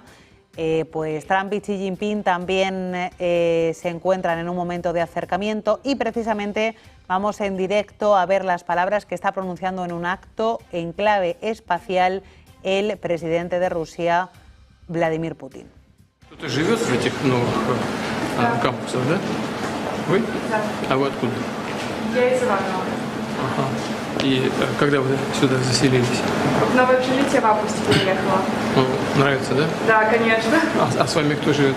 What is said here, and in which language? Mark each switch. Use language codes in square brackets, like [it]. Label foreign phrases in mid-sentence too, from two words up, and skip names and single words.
[es] pues Trump y Xi Jinping también se encuentran en un momento de acercamiento y precisamente vamos en directo a ver las palabras que está pronunciando en un acto en clave espacial el presidente de Rusia, Vladimir Putin. [ru] Кто-то живет в этих новых кампусах, да? Вы? Да. А вы откуда? Я из Иваново. Ага. И когда вы сюда заселились? В новое общежитие в августе переехала. Ну, нравится, да? Да, конечно. А с вами кто живет?